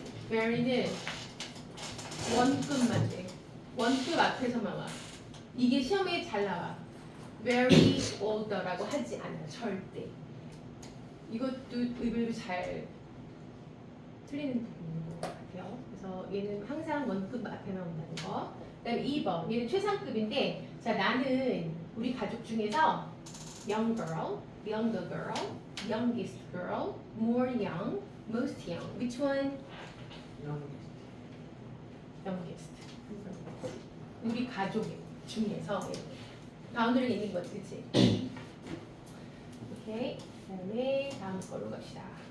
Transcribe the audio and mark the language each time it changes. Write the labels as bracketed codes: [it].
[ko] very는 원급만 돼. 원급 앞에서만 와. 이게 시험에 잘 나와. very older라고 하지 않아. 절대. 이것도 의외로 잘 틀리는 부분인 것 같아요. 그래서 얘는 항상 원급 앞에만 온다는 거. 그다음에 2번. 얘는 최상급인데, 자 나는 우리 가족 중에서 [en] young girl, younger girl, youngest girl, more young, most young. Which one? youngest. [ko] 우리 가족 중에서 바운드를 있는 거지, 그치? 오케이. 그다음에 다음 걸로 갑시다.